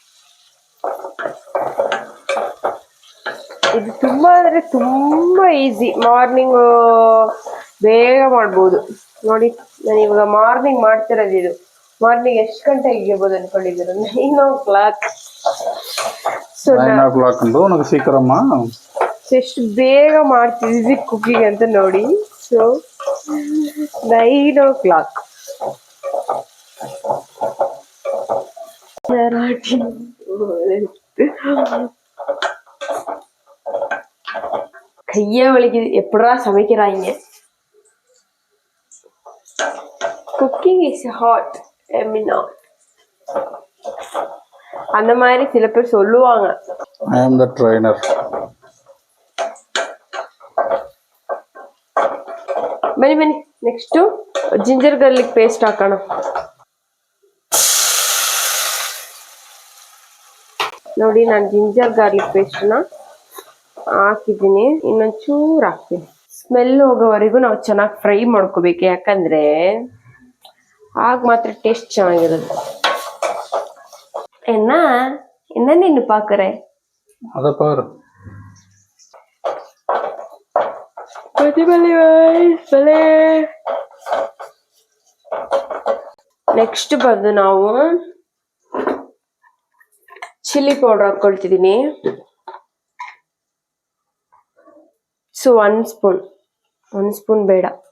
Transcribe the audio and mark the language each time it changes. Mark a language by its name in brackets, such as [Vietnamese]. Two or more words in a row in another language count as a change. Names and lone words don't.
[Kannada] ಇದು ತುಂಬಾ ಅಂದ್ರೆ ತುಂಬಾ ಈಸಿ, ಮಾರ್ನಿಂಗ್ ಬೇಗ ಮಾಡ್ಬೋದು. ನೋಡಿ ನಾನು ಇವಾಗ ಮಾರ್ನಿಂಗ್ ಮಾಡ್ತಿರೋದು ಇದು. ಮಾರ್ನಿಂಗ್ ಎಷ್ಟು ಗಂಟೆಗೆ ಇರ್ಬೋದು ಅನ್ಕೊಂಡಿದ್ದೀರ? [English] 9 o'clock. ಸೊ [Kannada] 9 o'clock ನನಗೆ ಸೀಕರಮ್ಮ ಎಷ್ಟು ಬೇಗ ಮಾಡ್ತಿದ್ವಿ ಕುಕಿಂಗ್ ಅಂತ ನೋಡಿ. [English] ಸೊ 9 o'clock. [Tamil] கையே வலிக்குது, எப்படா சமைக்கிறாங்க. [English] cooking is hot, [Tamil] அந்த மாதிரி சில பேர் சொல்லுவாங்க. [English] I am the trainer. [Kannada] ಬನ್ನಿ ನೆಕ್ಸ್ಟ್ [English] ginger garlic paste [Kannada] ಹಾಕೋಣ. ನೋಡಿ ನಾನು [English] ginger garlic [Kannada] ಪೇಸ್ಟ್ನ ಹಾಕಿದ್ದೀನಿ, ಇನ್ನೊಂಚೂರು ಹಾಕ್ತೀನಿ. ಸ್ಮೆಲ್ ಹೋಗೋವರೆಗೂ ನಾವು ಚೆನ್ನಾಗಿ ಫ್ರೈ ಮಾಡ್ಕೋಬೇಕು, ಯಾಕಂದ್ರೆ ಆಗ ಮಾತ್ರ ಟೇಸ್ಟ್ ಚೆನ್ನಾಗಿರೋದು. [Tamil] என்ன நின்னு பாக்குற? அத பாரு. [Kannada] ನೆಕ್ಸ್ಟ್ ಬಂದು ನಾವು [English] chilli powder [Kannada] ಹಾಕೊಳ್ತಿದ್ದೀನಿ. ಸೊ 1 ಸ್ಪೂನ್ ಬೇಡ.